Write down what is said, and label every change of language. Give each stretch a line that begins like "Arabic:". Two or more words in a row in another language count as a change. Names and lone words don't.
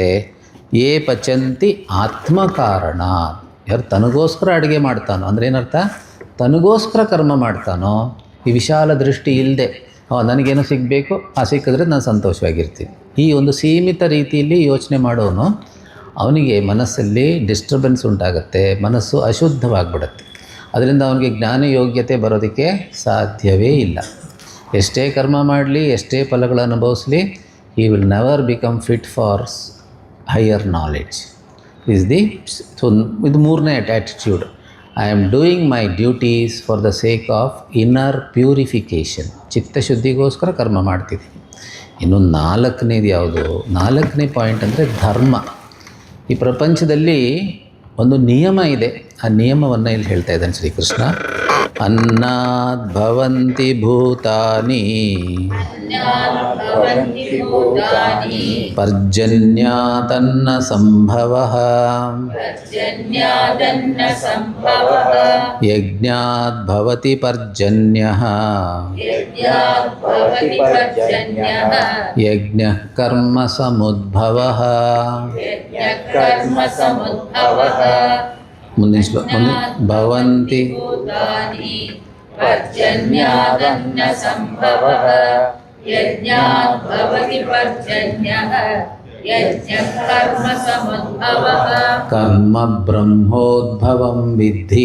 Sanskrit: ಯೇ ಪಚಂತಿ ಆತ್ಮಕಾರಣ,
Kannada: ಯಾರು ತನಗೋಸ್ಕರ ಅಡುಗೆ ಮಾಡ್ತಾನೋ ಅಂದರೆ ಏನರ್ಥ, ತನಗೋಸ್ಕರ ಕರ್ಮ ಮಾಡ್ತಾನೋ, ಈ ವಿಶಾಲ ದೃಷ್ಟಿ ಇಲ್ಲದೆ ನನಗೇನೋ ಸಿಗಬೇಕು, ಸಿಕ್ಕಿದ್ರೆ ನಾನು ಸಂತೋಷವಾಗಿರ್ತೀನಿ, ಈ ಒಂದು ಸೀಮಿತ ರೀತಿಯಲ್ಲಿ ಯೋಚನೆ ಮಾಡೋನು, ಅವನಿಗೆ ಮನಸ್ಸಲ್ಲಿ ಡಿಸ್ಟರ್ಬೆನ್ಸ್ ಉಂಟಾಗುತ್ತೆ, ಮನಸ್ಸು ಅಶುದ್ಧವಾಗಿಬಿಡುತ್ತೆ. ಅದರಿಂದ ಅವನಿಗೆ ಜ್ಞಾನ ಯೋಗ್ಯತೆ ಬರೋದಕ್ಕೆ ಸಾಧ್ಯವೇ ಇಲ್ಲ. ಎಷ್ಟೇ ಕರ್ಮ ಮಾಡಲಿ, ಎಷ್ಟೇ ಫಲಗಳನ್ನು ಅನುಭವಿಸಲಿ,
English: he will never become fit for higher knowledge.
Kannada: So ಇದು ಮೂರನೇ ಆ್ಯಟಿಟ್ಯೂಡ್.
English: I am doing my duties for the sake of inner purification.
Kannada: ಚಿತ್ತಶುದ್ಧಿಗೋಸ್ಕರ ಕರ್ಮ ಮಾಡ್ತಿದ್ದೀನಿ. ಇನ್ನು ನಾಲ್ಕನೇದು ಯಾವುದು? ನಾಲ್ಕನೇ ಪಾಯಿಂಟ್ ಅಂದರೆ ಧರ್ಮ. ಈ ಪ್ರಪಂಚದಲ್ಲಿ ಒಂದು ನಿಯಮ ಇದೆ, ಆ ನಿಯಮವನ್ನು ಇಲ್ಲಿ ಹೇಳ್ತಾ ಇದ್ದಾನೆ ಶ್ರೀಕೃಷ್ಣ.
Sanskrit: ಅನ್ನಾದ್ ಭವಂತಿ ಭೂತಾನಿ ಪರ್ಜನ್ಯಾದನ್ನ ಸಂಭವಃ ಯಜ್ಞಾದ್ ಭವತಿ ಪರ್ಜನ್ಯಃ ಯಜ್ಞಃ ಕರ್ಮ ಸಮುದ್ಭವಃ.
Kannada: ಮುಂದಿನ ಶ್ಲೋಕ ಭವಂತಿ
Sanskrit: ಪರ್ಜನ್ಯಾದನ್ನ ಸಂಭವಃ ಯಜ್ಞಾತ್ ಭವತಿ ಪರ್ಜನ್ಯಃ ಯಜ್ಞಃ ಕರ್ಮ ಸಮುದ್ಭವಃ. ಕರ್ಮ ಬ್ರಹ್ಮೋದ್ಭವಂ ವಿದ್ಧಿ